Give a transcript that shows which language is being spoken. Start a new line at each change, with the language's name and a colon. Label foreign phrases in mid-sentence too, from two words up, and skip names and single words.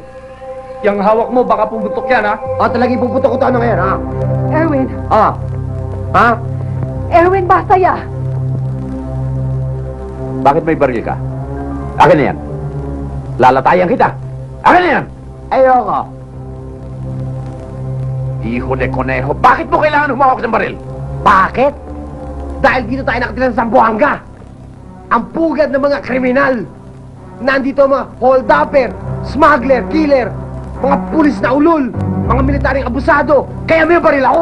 Filipino: Yang hawak mo, baka pumutok yan, ha? O, talagang ipuputok ko to ano ngayon, ha? Erwin! Ah. Ha?
Spanish: Erwin, basta ya!
Filipino: Bakit may baril ka? Akin na yan. Lalatayan kita. Akin na yan! Ayoko.
Spanish: Hijo de conejo,
Filipino: bakit mo kailangan humawak ng baril? Bakit? Dahil dito tayo nakatira sa Zamboanga. Ang pugad ng mga kriminal. Nandito ang mga hold-upper, smuggler, killer, mga pulis na ulol, mga militaring abusado. Kaya may baril ako.